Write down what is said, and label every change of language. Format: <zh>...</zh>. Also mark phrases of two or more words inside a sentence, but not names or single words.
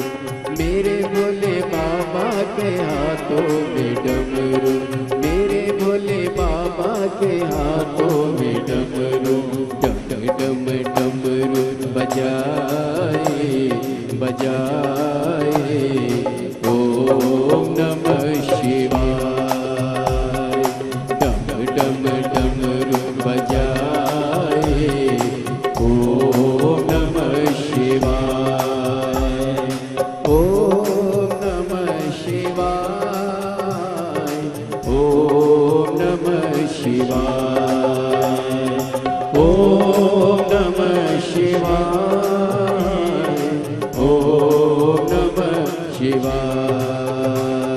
<hi>मेरे भोले बाबा के हाथों में डमरू, मेरे भोले बाबा के हाथों में डमरू, डम डम डमरू बजाए बजाए</hi> <sa>ओम नमः शिवाय।</sa> <hi>डम डम डमरू बजाए</hi> <sa>ओम नमः शिवाय। ओम नमः शिवाय ओम नमः शिवाय। ओम नमः शिवाय ओम नमः शिवाय।</sa>